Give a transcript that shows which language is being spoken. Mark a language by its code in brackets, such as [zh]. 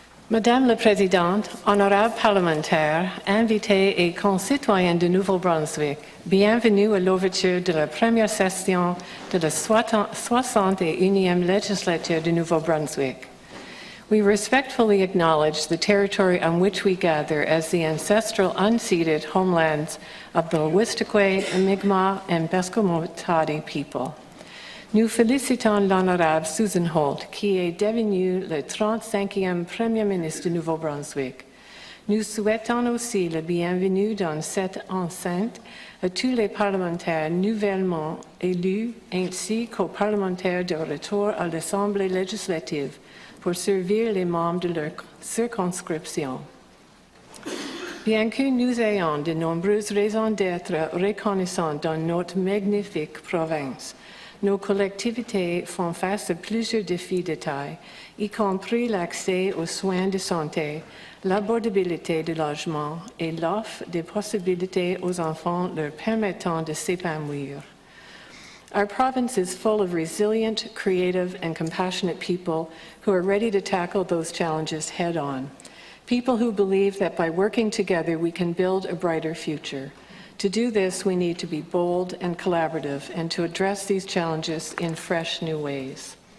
[fr] Madame la Présidente, honorables parlementaires, invités et concitoyens de Nouveau-Brunswick, bienvenue à l'ouverture de la première session de la 61e legislature de Nouveau-Brunswick. [en] We respectfully acknowledge the territory on which we gather as the ancestral unceded homelands of the Wistaqua, Mi'kmaq, and Besquamotari people. [fr] Nous félicitons l'honorable Susan Holt, qui est devenue le 35e Premier ministre du Nouveau-Brunswick. Nous souhaitons aussi la bienvenue dans cette enceinte à tous les parlementaires nouvellement élus, ainsi qu'aux parlementaires de retour à l'Assemblée législative pour servir les membres de leur circonscription. Bien que nous ayons de nombreuses raisons d'être reconnaissants dans notre magnifique province, nos collectivités font face à plusieurs défis de taille, y compris l'accès aux soins de santé, l'abordabilité du logement et l'offre de possibilités aux enfants leur permettant de s'épanouir. [en] Our province is full of resilient, creative, and compassionate people who are ready to tackle those challenges head-on. People who believe that by working together we can build a brighter future. To do this, we need to be bold and collaborative and to address these challenges in fresh new ways.